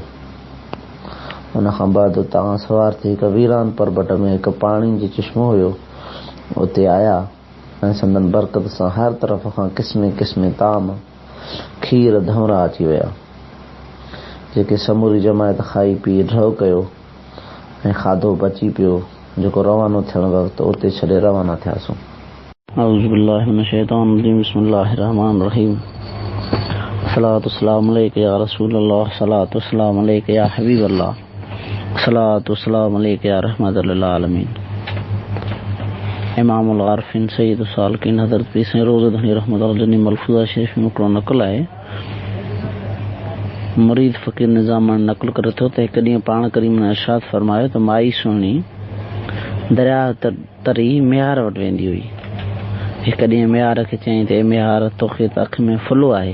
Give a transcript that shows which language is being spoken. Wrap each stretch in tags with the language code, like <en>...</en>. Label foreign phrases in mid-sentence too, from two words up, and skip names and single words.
<sd>उन खां बाद तव्हां सवार थी हिकु वीरान परबट में हिकु पाणी जो चश्मो हुयो उते आया ऐं संदन बरकत सां हर तरफ़ खां क़िस्मे क़िस्मे ताम खीर धवरा अची विया जेके समूरी जमायत खाई पी ढव कयो ऐं खाधो बची पियो जेको रवानो थियण वक़्तु उते छॾे रवाना थियासीं।</sd> <ar>أعوذ بالله من الشيطان الرجيم بسم الله الرحمن الرحيم الصلاة والسلام عليك يا رسول الله الصلاة والسلام عليك يا حبيب الله الصلاة والسلام عليك يا رحمة للعالمين.</ar> <sd>इमामुल आरिफीन सय्यद सालिकीन हज़रत पीर साईं रोज़े धनी रहमतुल्लाह जनी मलफूज़ा शरीफ़ में हिकिड़ो नक़ल आहे। मुरीद फ़क़ीर निज़ाम नक़ल करे थो त हिकु ॾींहुं पाण करीम ने इरशाद फरमायो त माई सुहिणी दरिया तरी मियार वटि वेंदी हुई। हिकु ॾींहुं मियार खे चयईं त ए मियार तोखे त अखि में फुलो आहे।</sd>